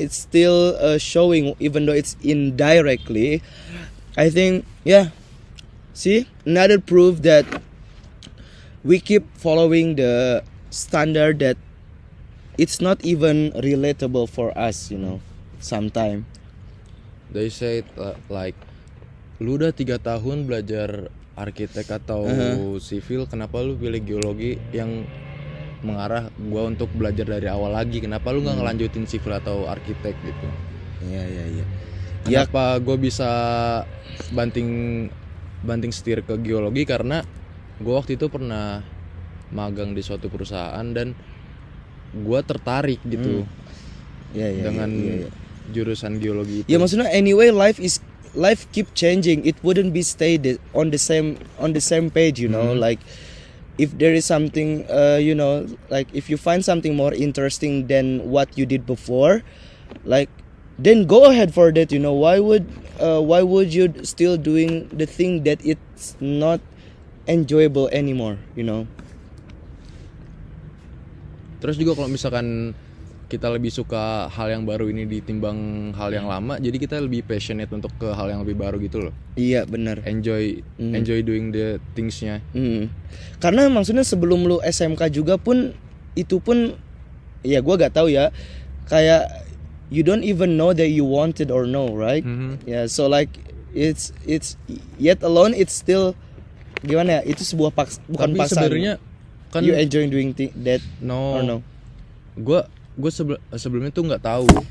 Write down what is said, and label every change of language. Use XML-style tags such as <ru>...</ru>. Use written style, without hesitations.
<en>It's still showing, even though it's indirectly. I think, yeah. See, another proof that we keep following the standard that it's not even relatable for us, you know, sometime. They say like,</en> <id>lu udah 3 tahun belajar arsitek atau sivil, kenapa lu pilih geologi yang mengarah gua untuk belajar dari awal lagi? Kenapa lu nggak ngelanjutin sivil atau arsitek gitu? Iya. Kenapa gue bisa banting setir ke geologi? Karena gue waktu itu pernah magang di suatu perusahaan dan gue tertarik gitu dengan jurusan geologi itu. Ya maksudnya</id> <en>anyway life keep changing. It wouldn't be stayed on the same page, you know. Like if there is something you know, like if you find something more interesting than what you did before, like then go ahead for that, you know. Why would you still doing the thing that it's not enjoyable anymore, you know.</en> <id>Terus juga kalau misalkan kita lebih suka hal yang baru ini ditimbang hal yang lama, jadi kita lebih passionate untuk ke hal yang lebih baru gitu loh. Iya benar.</id> <en>Enjoy doing the things-nya.</en> <id>Karena maksudnya sebelum lu SMK juga pun itu pun ya gua gak tahu ya, kayak</id> <en>you don't even know that you want it or no, right? Yeah, so like it's yet alone it's still</en> <id>gimana ya? Itu sebuah bukan tapi paksaan. Sebenarnya kan</id> <en>you enjoy doing that or no?</en> <id>Gue sebelumnya tuh nggak tahu.</id>